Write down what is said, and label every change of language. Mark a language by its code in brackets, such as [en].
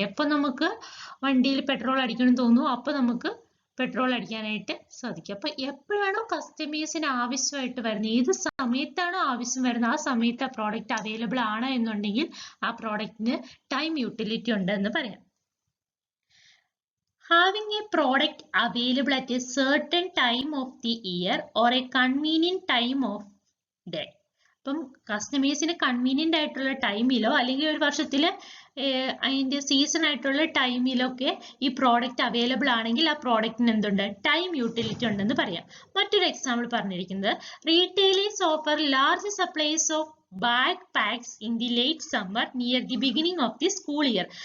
[ml] എപ്പോൾ നമുക്ക് വണ്ടിയിൽ പെട്രോൾ അടിക്കണം തോന്നുന്നു അപ്പോൾ നമുക്ക് പെട്രോൾ അടിക്കാനായിട്ട് സാധിക്കും. അപ്പൊ എപ്പോഴാണോ കസ്റ്റമേഴ്സിന് ആവശ്യമായിട്ട് വരുന്നത്, ഏത് സമയത്താണോ ആവശ്യം വരുന്നത് ആ സമയത്ത് ആ പ്രോഡക്റ്റ് അവൈലബിൾ ആണ് എന്നുണ്ടെങ്കിൽ ആ പ്രോഡക്റ്റിന് ടൈം യൂട്ടിലിറ്റി ഉണ്ട് എന്ന് പറയാം. [en] having a product available at a certain time of the year or a convenient time of day. [ml] അപ്പം കസ്റ്റമേഴ്സിന് കൺവീനിയന്റ് ആയിട്ടുള്ള ടൈമിലോ അല്ലെങ്കിൽ ഒരു വർഷത്തിൽ അതിന്റെ സീസൺ ആയിട്ടുള്ള ടൈമിലൊക്കെ ഈ പ്രോഡക്റ്റ് അവൈലബിൾ ആണെങ്കിൽ ആ പ്രോഡക്റ്റിന് എന്തുണ്ട്, ടൈം യൂട്ടിലിറ്റി ഉണ്ടെന്ന് പറയാം. മറ്റൊരു എക്സാമ്പിൾ പറഞ്ഞിരിക്കുന്നത് [en] Retailers offer large supplies of bag packs in the late summer near the beginning of the school year.